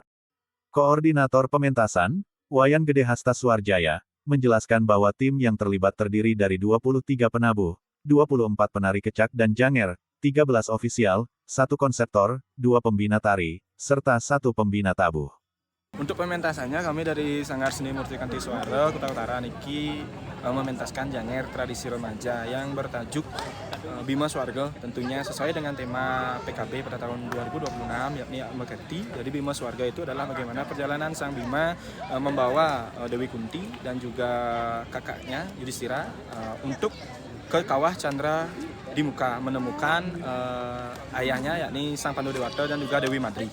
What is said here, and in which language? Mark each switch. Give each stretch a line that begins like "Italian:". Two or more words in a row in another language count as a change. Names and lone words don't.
Indonesian: Koordinator pementasan, Wayan Gede Hasta Suarjaya, menjelaskan bahwa tim yang terlibat terdiri dari 23 penabuh, 24 penari kecak dan Janger, 13 ofisial, 1 konseptor, 2 pembina tari, serta 1 pembina tabuh. Untuk pementasannya kami dari Sanggar Seni Murti Kantiswara, Kuta Utara niki mementaskan Janger tradisi remaja yang bertajuk Bima Swarga, tentunya sesuai dengan tema PKB pada tahun 2026 yakni Meketi. Jadi Bima Swarga itu adalah bagaimana perjalanan Sang Bima membawa Dewi Kunti dan juga kakaknya Yudhistira untuk ke Kawah Chandra di muka menemukan ayahnya yakni Sang Pandu Dewata dan juga Dewi Madri.